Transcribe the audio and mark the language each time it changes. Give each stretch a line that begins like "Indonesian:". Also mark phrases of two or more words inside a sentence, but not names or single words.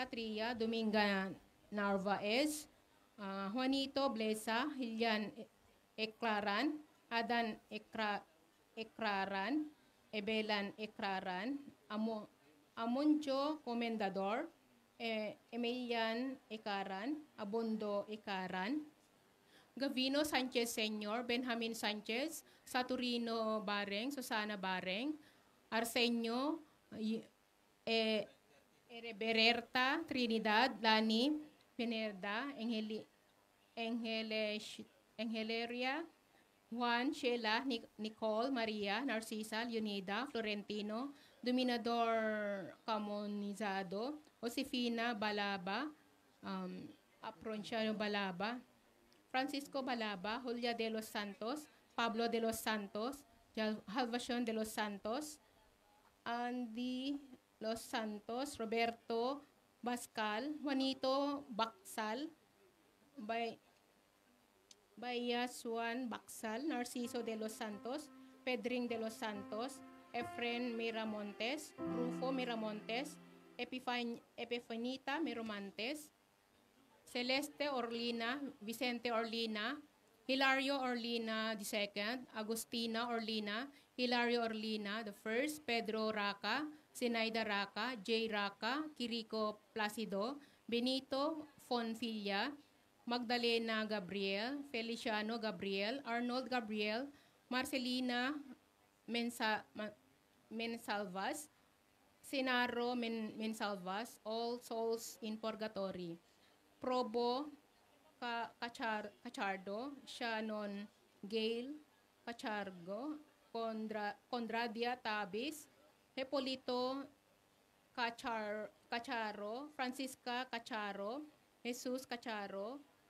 English: Tria, Dominga Narvaez, Juanito Blesa, Hilian Eklaran, Adan Ekraran, Ebelan Ekraran, Amuncho Comendador, Emilian Ekaran, Abondo Ekaran, Gavino Sanchez Senior, Benjamin Sanchez, Saturino Bareng, Susana Bareng, Arsenio Bererta, Trinidad, Lani Pinerda, Angeleria, Juan, Sheila, Nicole, Maria, Narcisa, Leonida, Florentino, Dominador Camonizado, Josefina Balaba, Apronciano Balaba, Francisco Balaba, Julia de los Santos, Pablo de los Santos, Salvacion de los Santos, Andy Los Santos, Roberto Bascal, Juanito Baksal, Bayasuan Baksal, Narciso de los Santos, Pedring de los Santos, Efren Miramontes, Rufo Miramontes, Epifanita Miramontes, Celeste Orlina, Vicente Orlina, Hilario Orlina II, Agustina Orlina, Hilario Orlina I, Pedro Raca, Zenaida Raca, J. Raca, Quirico Placido, Benito Fonfilla, Magdalena Gabriel, Feliciano Gabriel, Arnold Gabriel, Marcelina Mensalvas, Senaro Mensalvas, All Souls in Purgatory, Probo Cachardo, Shannon Gale Cachargo, Condradia Tabis, Hepolito Cacharo, Francisca Cacharo, Jesus Cacharo,